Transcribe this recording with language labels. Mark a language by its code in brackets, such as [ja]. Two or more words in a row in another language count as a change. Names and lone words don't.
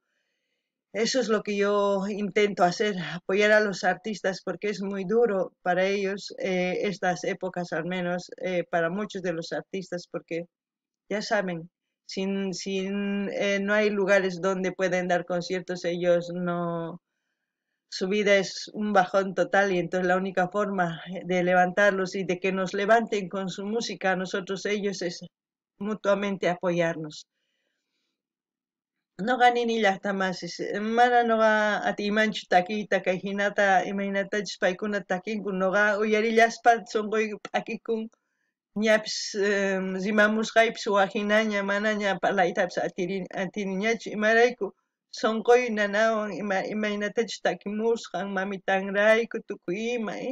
[es] Eso es lo que yo intento hacer, apoyar a los artistas porque es muy duro para ellos estas épocas, al menos para muchos de los artistas, porque ya saben, no hay lugares donde pueden dar conciertos, ellos no, su vida es un bajón total y entonces la única forma de levantarlos y de que nos levanten con su música a nosotros ellos es mutuamente apoyarnos. [qu] Noqa nini llaqtamasis mana noqa atimanchu takiyta kay hinata imaynatachus paykuna takinku noqa uyarillaspa sunquyqa p'akikun ñapis rimamusqaypis waqhinaña manaña parlaytapis atiniñachu imarayku sunquy nanawan imaynatachus takimusqan mamitanrayku tukuy ima